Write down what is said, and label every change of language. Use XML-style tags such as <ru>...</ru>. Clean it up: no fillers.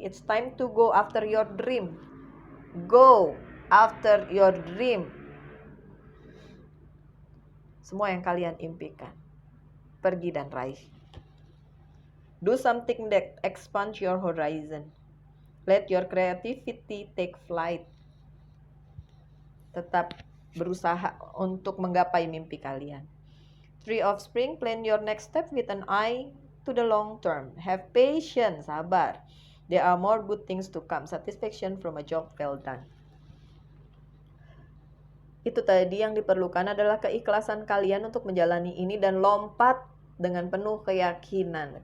<en>It's time to go after your dream. Go after your dream.</en> <id>Semua yang kalian impikan, pergi dan raih.</id> <en>Do something that expands your horizon. Let your creativity take flight.</en> <id>Tetap berusaha untuk menggapai mimpi kalian.</id> <en>Three of Spring, plan your next step with an eye to the long term. Have patience,</en> <id>sabar.</id> <en>There are more good things to come. Satisfaction from a job well done.</en> <id>Itu tadi yang diperlukan adalah keikhlasan kalian untuk menjalani ini dan lompat dengan penuh keyakinan.</id>